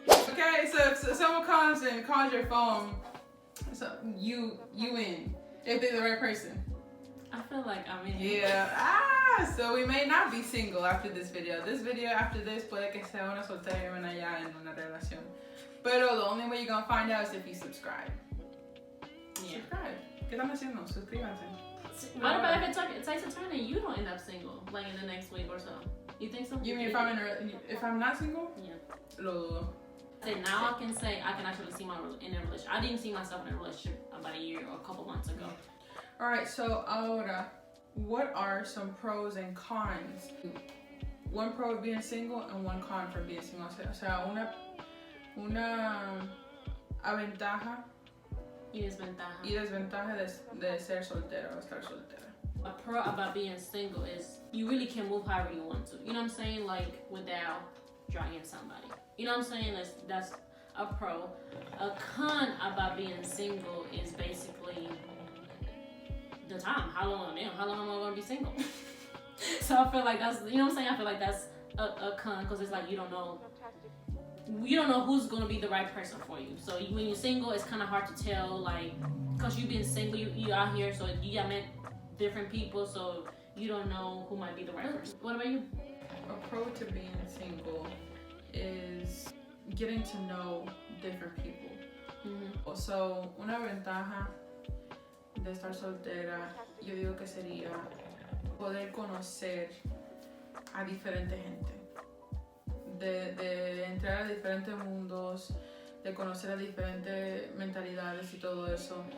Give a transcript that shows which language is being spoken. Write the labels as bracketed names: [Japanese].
[English] Okay, so if someone comes and calls your phone, so you in, if they're the right person. I feel like I'm in. Yeah. So we may not be single after this video. This video after this [Spanish] puede que sea una soltera y una ya en una relación. Pero [English] the only way you're gonna find out is if you subscribe. Yeah. Subscribe. [Spanish] ¿Qué están haciendo? Suscríbanse. [English] What about if it takes a turn and you don't end up single, like in the next week or so? You think so? You mean if I'm not single? Yeah. [Spanish] Lo dudo. [English] So now I can say I can actually see myself in a relationship. I didn't see myself in a relationship about a year or a couple months ago. All right. So [Spanish] ahora, [English] what are some pros and cons? One pro of being single and one con for being single. [Spanish] O sea, una aventaja Y desventaja. y desventaja de ser soltero o estar soltera. [English] A pro about being single is you really can move however you want to. You know what I'm saying? Like without dragging somebody. You know what I'm saying? That's a pro. A con about being single is basically the time. How long am I gonna be single? So I feel like that's, you know what I'm saying? I feel like that's a con because it's like you don't know who's gonna be the right person for you. So when you're single, it's kind of hard to tell, like, because you've been single, you out here, so you got met different people, so you don't know who might be the right person. What about you? A pro to being single is getting to know different people. Mm-hmm. [Spanish] So, una ventaja de estar soltera, yo digo que sería poder conocer a diferente gente. De entrar a diferentes mundos, de conocer a diferentes mentalidades y todo eso.